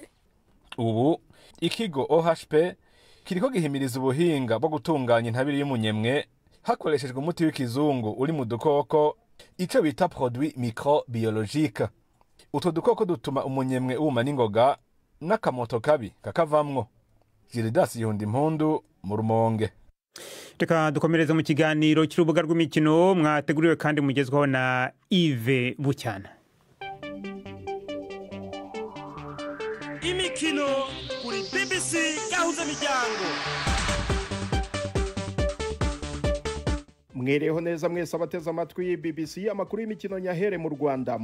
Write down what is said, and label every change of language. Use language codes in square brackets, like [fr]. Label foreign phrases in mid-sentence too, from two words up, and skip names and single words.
[rn] Ubu ikigo OHP kiriko gihimiriza ubuhinga bwo gutunganya intabire y'umunyemwe hakoreshejwe umuti w'ikizungu uri mu dukoko ico bita [fr] produit microbiologique. [rn] Utwo dukoko dutuma umunyemwe wuma n'ingoga n'akamoto kabi kakavamwo. Gildas Gihundimpundu mu Rumonge. Reka dukomereza mu kiganiro cy'urubuga rw'imikino mwateguriwe kandi mugezwaho na Yves Bucyana. Imikino kuri BBC gahuza miryango. Mwereho neza mwese abateze amatwi BBC amakuru y'imikino nyahere mu Rwanda.